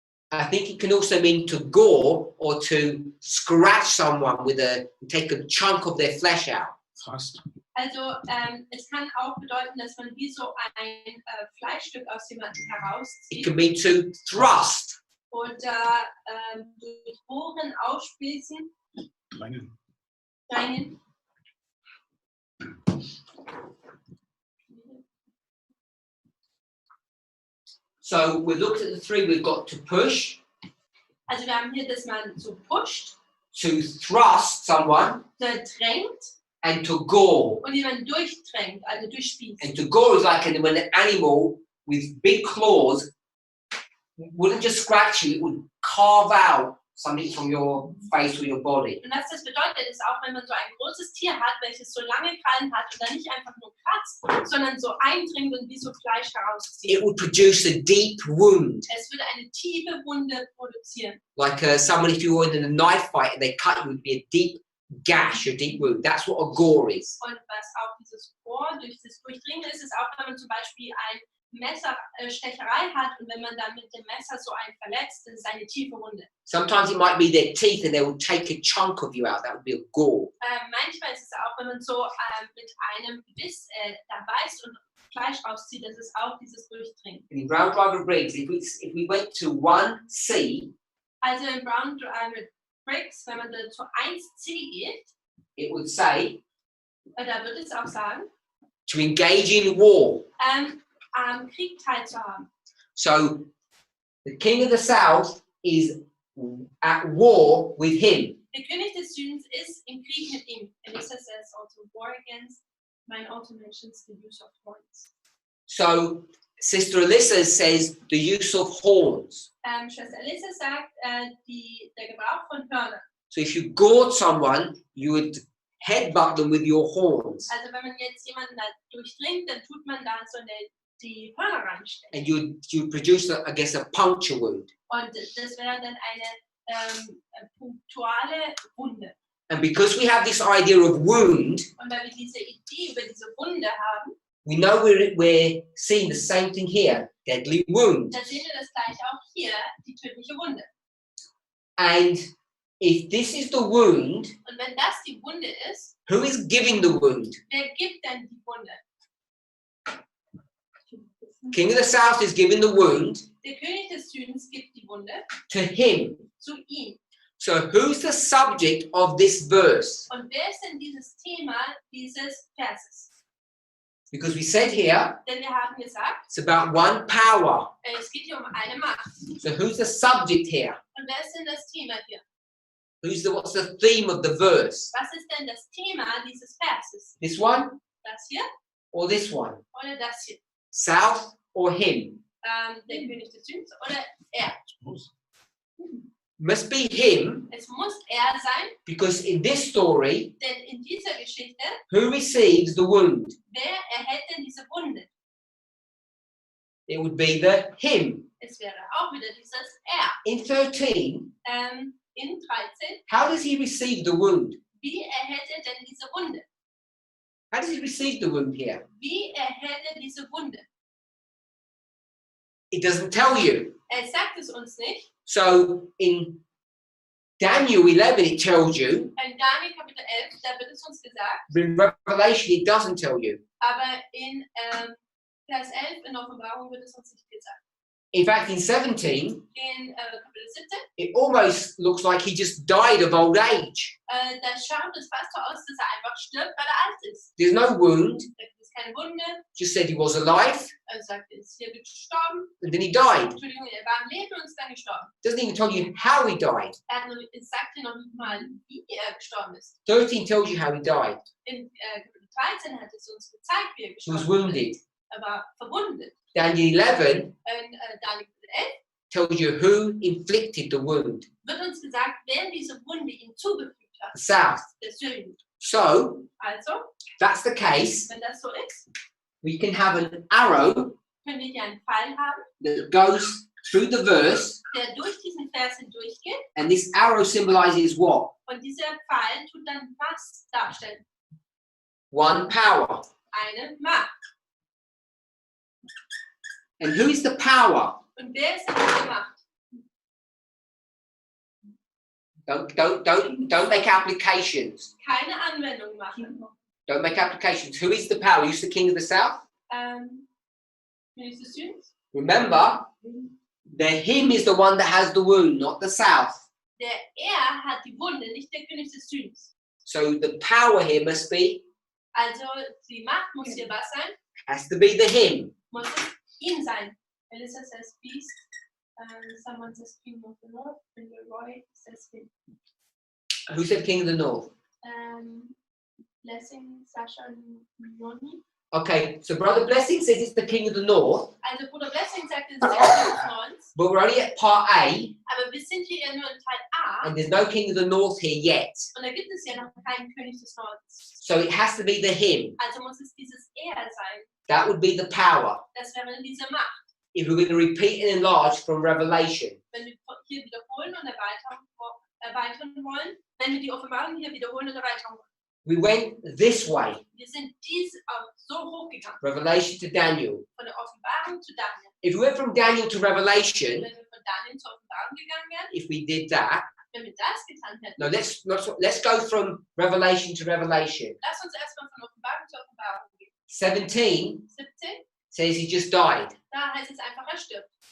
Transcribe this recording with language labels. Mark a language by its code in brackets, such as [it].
[en] I think it can also mean to gore or to scratch someone with take a chunk of their flesh out. Fast. [de] Also es kann auch bedeuten, dass man wie so ein Fleischstück aus jemandem [en] It [de] herauszieht [en] can mean to thrust. [de] oder durch Bohren aufspießen, Meinen. rein. [en] So we looked at the three. We've got to push, [de] Also wir haben hier, dass man so pusht, [en] to thrust someone, [de] drängt [en] and to gore. [de] und jemanden durchdrängt, also durchspießt. [en] And to gore is like when an animal with big claws wouldn't just scratch you, it would carve out something from your face or your body. [de] Und was das bedeutet, ist auch, wenn man so ein großes Tier hat, welches so lange Krallen hat und dann nicht einfach nur kratzt, sondern so eindringt und wie so Fleisch herauszieht. [en] It would produce a deep wound. [de] Es würde eine tiefe Wunde produzieren. [en] Like someone, if you were in a knife fight and they cut you, it would be a deep gash, a deep wound. That's what a gore is. [de] Und was auch dieses Rohr durch das Durchdringen ist, ist auch, wenn man zum Beispiel ein Messerstecherei hat und wenn man dann mit dem Messer so einen verletzt, das ist eine tiefe Wunde. [en] Sometimes it might be their teeth and they will take a chunk of you out. That would be a gore. [de] Manchmal ist es auch, wenn man so mit einem Biss da beißt und Fleisch rauszieht, das ist auch dieses Durchdringen. [en] And in Brown Driver Briggs, if we went to 1C, [de] Also in Brown Driver Briggs, wenn man da zu 1C geht, [en] it would say [de] da wird es auch sagen, [en] to engage in war. [de] am Krieg teilzuhaben. [en] So the king of the south is at war with him. [de] Der König des Südens ist im Krieg mit ihm. [en] Elisa says also war against. Mine also mentions the use of horns. So Sister Alyssa says the use of horns. [de] Schwester Elisa sagt der Gebrauch von Hörnern. [en] So if you gored someone, you would headbutt them with your horns. [de] Also wenn man jetzt jemanden da durchdringt, dann tut man da so die Hörner ranstecken. [en] And you produce, I guess, a puncture wound. [de] Und das wäre dann eine punktuale Wunde. [en] And because we have this idea of wound, [de] Und weil wir diese Idee über diese Wunde haben, [en] we know we're seeing the same thing here, deadly wound. [de] dann sehen wir das gleiche auch hier, die tödliche Wunde. [en] And if this is the wound, [de] Und wenn das die Wunde ist, [en] who is giving the wound? [de] wer gibt denn die Wunde? [en] King of the South is giving the wound [de] Der König des Südens gibt die Wunde [en] to him. [de] zu ihm. [en] So who's the subject of this verse? [de] Und wer ist denn dieses Thema dieses Verses? [en] Because we said here, [de] Denn wir haben gesagt, [en] it's about one power. [de] es geht hier um eine Macht. [en] So who's the subject here? [de] Und wer ist denn das Thema hier? [en] What's the theme of the verse? [de] Was ist denn das Thema dieses Verses? [en] This one [de] Das hier [en] or this one? [de] oder das hier? [en] South or him? [de] Der König des Südens oder er? [en] Must be him, [de] Es muss er sein, [en] because in this story, [de] denn in dieser Geschichte, [en] who receives the wound? [de] wer erhält denn diese Wunde? [en] It would be the him. [de] Es wäre auch wieder dieses er. [en] In 13, [de] In 13, [en] how does he receive the wound? [de] wie erhält er denn diese Wunde? [en] How does he receive the wound here? [de] Wie erhält er diese Wunde? [en] It doesn't tell you. [de] Er sagt es uns nicht. [en] So in Daniel 11, it tells you. [de] In Daniel Kapitel 11, da wird es uns gesagt. [en] But in Revelation, it doesn't tell you. [de] Aber in Vers 11 in Offenbarung wird es uns nicht gesagt. [en] In fact, in 17, [de] In Kapitel 17, [en] it almost looks like he just died of old age. [de] da schaut es fast so aus, dass er einfach stirbt, weil er alt ist. [en] There's no wound, [de] Da gibt es keine Wunde. [en] just said he was alive, [de] Er sagt, er ist hier gestorben. [en] and then he died. [de] Entschuldigung, er war am Leben und ist dann gestorben. [en] Doesn't even tell you how he died. [de] Es sagt dir noch nicht mal, wie er gestorben ist. [en] 13 tells you how he died. [de] In Kapitel 13 hat es uns gezeigt, wie er [en] He was [de] gestorben ist. [en] wounded. [de] Er war verwundet. [en] Daniel 11 [de] In Daniel Kapitel 11 [en] tells you who inflicted the wound. [de] wird uns gesagt, wer diese Wunde ihm zugefügt hat. [en] The South. [de] Der Süden. [en] So, [de] Also, [en] that's the case. [de] wenn das so ist, [en] We can have an arrow [de] können wir hier einen Pfeil haben, [en] that goes through the verse, [de] der durch diesen Vers hindurchgeht. [en] and this arrow symbolizes what? [de] Und dieser Pfeil tut dann was darstellen? [en] One power. [de] Eine Macht. [en] And who is the power? [de] Und wer ist denn diese Macht? [en] Don't make applications. [de] Keine Anwendung machen. [en] Don't make applications. Who is the power? Who's the king of the south? [de] König des Südens. [en] Remember, the him is the one that has the wound, not the south. [de] Hat die Wunde, nicht der König des Südens. [en] So the power here must be, [de] Also die Macht muss hier was sein? [en] has to be the him. [de] Muss es ihn sein. [en] Melissa says beast. Someone says king of the north. And Roy says him. Who said king of the north? Blessing, Sasha, and Noni. Okay, so Brother Blessing says it's the king of the north, [de] Also Bruder Blessing sagt, es ist der König des Nordens. [en] but we're only at part A, [de] Aber wir sind hier ja nur in Teil A. [en] and there's no king of the north here yet. [de] Und da gibt es ja noch keinen König des Nordens. [en] So it has to be the him. [de] Also muss es dieses Er sein. [en] That would be the power. [de] Das wäre diese Macht. [en] If we're going to repeat and enlarge from Revelation. [de] Wenn wir hier wiederholen und erweitern wollen, wenn wir die Offenbarung hier wiederholen und erweitern wollen. [en] We went this way, [de] Wir sind so hochgegangen, [en] Revelation to Daniel. [de] von der Offenbarung zu Daniel. [en] If we went from Daniel to Revelation, [de] Wenn wir von Daniel zur Offenbarung gegangen wären, [en] if we did that, [de] wenn wir das getan hätten, [en] no, let's go from Revelation to Revelation. [de] lass uns erstmal von Offenbarung zu Offenbarung gehen. [en] 17 [de] 17, [en] says he just died. [de] da heißt es einfach, er stirbt.